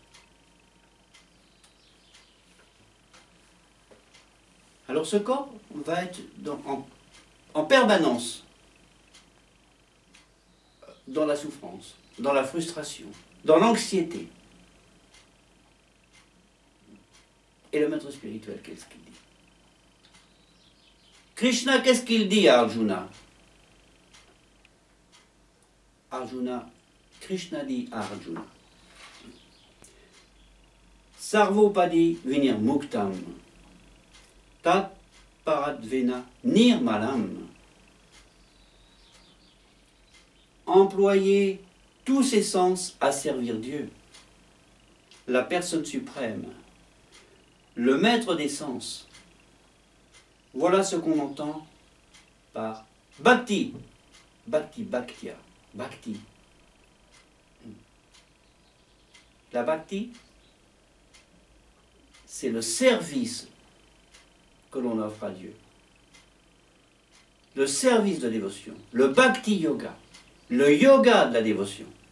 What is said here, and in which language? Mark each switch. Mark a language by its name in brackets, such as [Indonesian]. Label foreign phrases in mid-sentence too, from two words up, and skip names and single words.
[French] Alors ce corps va être en permanence dans la souffrance, dans la frustration, dans l'anxiété. Et le maître spirituel, qu'est-ce qu'il dit? Krishna, qu'est-ce qu'il dit à Arjuna? Arjuna, Krishna dit à Arjuna, [Sanskrit] Sarvopadi venir muktam, tat paradvena nirmalam. [French] Employer tous ses sens à servir Dieu, la personne suprême, le maître des sens. Voilà ce qu'on entend par bhakti, bhakti, bhaktia, bhakti. La bhakti, c'est le service que l'on offre à Dieu. Le service de dévotion, le bhakti yoga, le yoga de la dévotion.